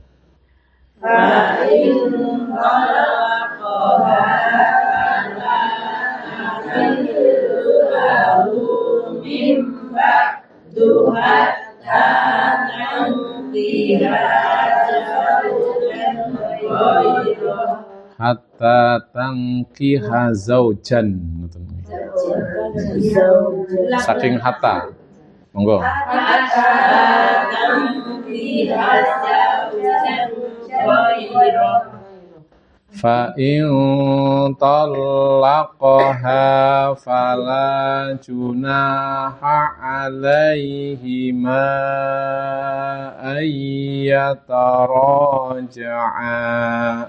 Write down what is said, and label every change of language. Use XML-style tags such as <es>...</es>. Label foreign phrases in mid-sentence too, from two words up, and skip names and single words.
<ar>فإن طلقها فلا تحل له من بعد حتى حتى تنكح زوجا.</ar> <jv>Saking hatta. Monggo.</jv> <ar>فإن طلقها فلا جناح عليهما أن يتراجعا.</ar>